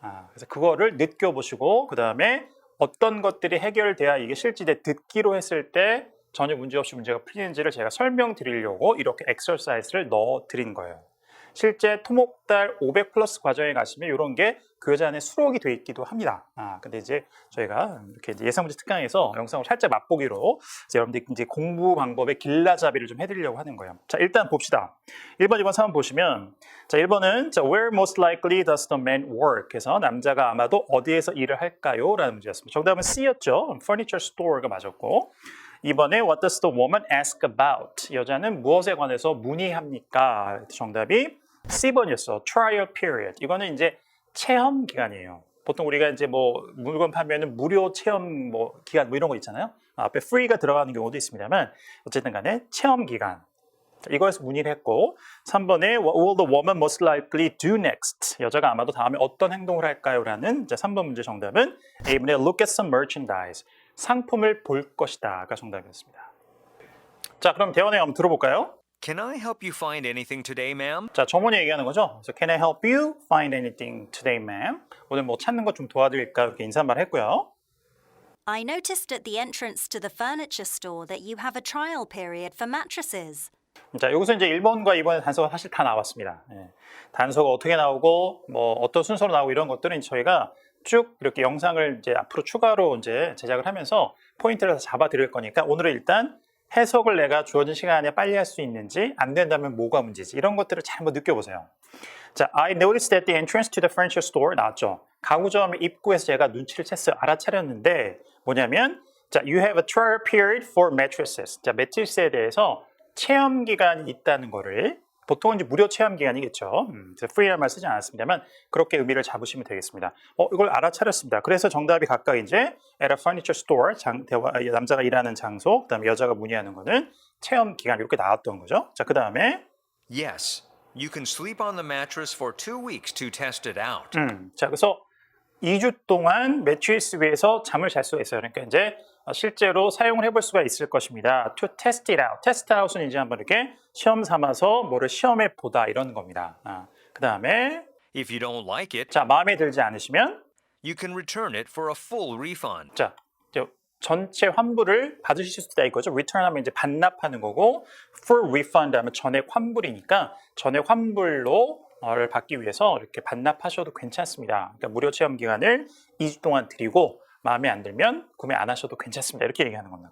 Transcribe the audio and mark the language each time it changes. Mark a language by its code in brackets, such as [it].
[ko] 그래서 그거를 느껴보시고, 그 다음에 어떤 것들이 해결돼야 이게 실제 듣기로 했을 때 전혀 문제없이 문제가 풀리는지를 제가 설명드리려고 이렇게 엑서사이즈를 넣어 드린 거예요. 실제 토목달 500 플러스 과정에 가시면 이런 게 교재 안에 수록이 돼 있기도 합니다. 근데 이제 저희가 이렇게 이제 예상문제 특강에서 영상을 살짝 맛보기로 이제 여러분들 이제 공부 방법의 길라잡이를 좀 해드리려고 하는 거예요. 자, 일단 봅시다. 1번, 2번, 3번 보시면, 자, 1번은 [en] Where most likely does the man work? [ko] 그래서 남자가 아마도 어디에서 일을 할까요? 라는 문제였습니다. 정답은 C였죠. Furniture store가 맞았고, [en] 이번에 What does the woman ask about? [ko] 여자는 무엇에 관해서 문의합니까? 정답이 C번이었어. Trial period. 이거는 이제 체험 기간이에요. 보통 우리가 이제 뭐 물건 판매는 무료 체험 뭐 기간 뭐 이런 거 있잖아요. 앞에 free가 들어가는 경우도 있습니다만 어쨌든 간에 체험 기간. 이거에서 문의를 했고 3번에 [en] What will the woman most likely do next? [ko] 여자가 아마도 다음에 어떤 행동을 할까요? 라는 3번 문제 정답은 A번에 [en] Look at some merchandise. [ko] 상품을 볼 것이다가 정답이었습니다. 자, 그럼 대화 내용 한번 들어볼까요? [en] Can I help you find anything today, ma'am? [ko] 자, 점원이 얘기하는 거죠. 그래서 [en] Can I help you find anything today, ma'am? [ko] 오늘 뭐 찾는 것 좀 도와드릴까? 이렇게 인사말 했고요. [en] I noticed at the entrance to the furniture store that you have a trial period for mattresses. [ko] 자, 여기서 이제 1번과 2번의 단서가 사실 다 나왔습니다. 예. 단서가 어떻게 나오고, 뭐 어떤 순서로 나오고 이런 것들은 저희가 쭉 이렇게 영상을 이제 앞으로 추가로 이제 제작을 하면서 포인트를 잡아 드릴 거니까 오늘은 일단 해석을 내가 주어진 시간에 빨리 할 수 있는지 안 된다면 뭐가 문제지 이런 것들을 잘 한번 느껴보세요. 자, [en] I noticed at the entrance to the furniture store 나왔죠. [ko] 가구점 입구에서 제가 눈치를 챘어요. 알아차렸는데 뭐냐면 자, [en] you have a trial period for mattresses. [ko] 자, 매트리스에 대해서 체험 기간이 있다는 거를 보통은 이제 무료 체험 기간이겠죠. free라는 말 쓰지 않았습니다만 그렇게 의미를 잡으시면 되겠습니다. 이걸 알아차렸습니다. 그래서 정답이 각각 이제 [en] at a furniture store [ko] 남자가 일하는 장소, 그다음에 여자가 문의하는 거는 체험 기간 이렇게 나왔던 거죠. 자, 그 다음에 [en] Yes. You can sleep on the mattress for 2 weeks to test it out. [ko] 자, 그래서 2주 동안 매트리스 위에서 잠을 잘 수가 있어요. 그러니까 이제 실제로 사용을 해볼 수가 있을 것입니다. [en] To test it out. [ko] test out은 이제 한번 이렇게 시험 삼아서 뭐를 시험해 보다 이런 겁니다. 그 다음에 [en] If you don't like it, [ko] 자, 마음에 들지 않으시면 [en] you can return it for a full refund. [ko] 자, 전체 환불을 받으실 수 있다 이거죠. return 하면 이제 반납하는 거고 full refund 하면 전액 환불이니까 전액 환불로 를 받기 위해서 이렇게 반납하셔도 괜찮습니다. 그러니까 무료 체험 기간을 2주 동안 드리고 마음에 안 들면 구매 안 하셔도 괜찮습니다. 이렇게 얘기하는 겁니다.